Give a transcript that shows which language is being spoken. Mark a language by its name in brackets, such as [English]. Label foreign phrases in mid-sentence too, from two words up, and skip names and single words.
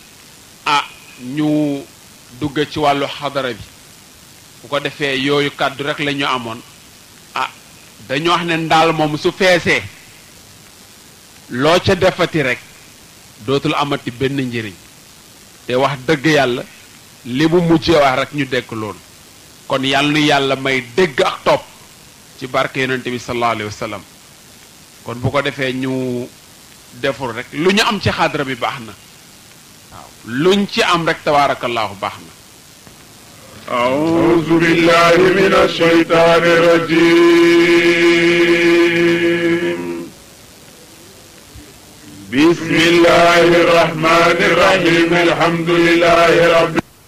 [Wolof] ñu dugg ci wàllu xadara bi bu ko defee yooyu kàddu rek la ñu amoon dañu wax ne ndaal moom su feesee loo ca defati rek dootul amati benn njëriñ te wax dëgg yàlla li mu mujjee wax rek ñu dégg loolu kon yàlla nu yàlla may dégg ak topp ci barke yonente bi [Arabic] صلى الله عليه وسلم [Wolof] kon bu ko defee ñu deful rek lu ñu am ci xadra bi baax na waaw luñ ci am rek tabarakallahu baax na. [Arabic] أعوذ بالله من الشيطان الرجيم بسم الله الرحمن الرحيم الحمد لله رب